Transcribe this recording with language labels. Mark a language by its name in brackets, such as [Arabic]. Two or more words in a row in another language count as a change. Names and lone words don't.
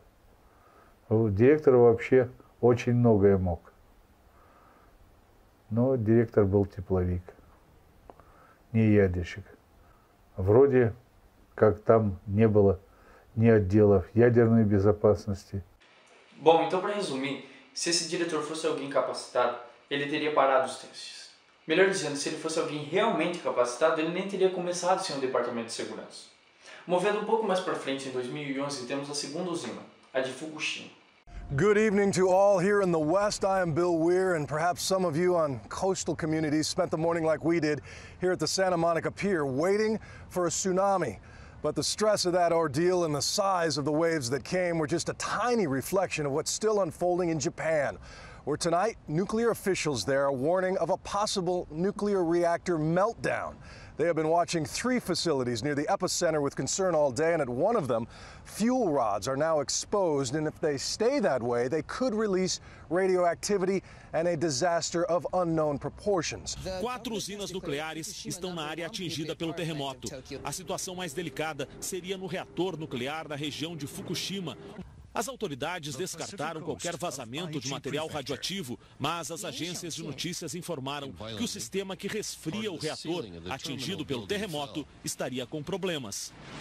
[Russian] Директор вообще очень многое мог. Но директор был тепловик, не ядерщик. Вроде как там не было ни отделов ядерной безопасности. [Portuguese] Bom, então para resumir, se esse diretor fosse alguém capacitado, ele teria parado os testes. Melhor dizendo, se ele fosse alguém realmente capacitado, ele nem teria começado sem um departamento de segurança. Movendo um pouco mais para frente, em 2011, temos a segunda usina, a de Fukushima. [English] Good evening to all here in the West. I am Bill Weir, and perhaps some of you on coastal communities spent the morning like we did here at the Santa Monica Pier, waiting for a tsunami. But the stress of that ordeal and the size of the waves that came were just a tiny reflection of what's still unfolding in Japan, where tonight nuclear officials there are warning of a possible nuclear reactor meltdown. They have been watching 3 facilities near the epicenter with concern all day, and at one of them, fuel rods are now exposed, and if they stay that way, they could release radioactivity and a disaster of unknown proportions. [Portuguese] 4 usinas nucleares estão na área atingida pelo terremoto. A situação mais delicada seria no reator nuclear da região de Fukushima. As autoridades descartaram qualquer vazamento de material radioativo, mas as agências de notícias informaram que o sistema que resfria o reator, atingido pelo terremoto, estaria com problemas.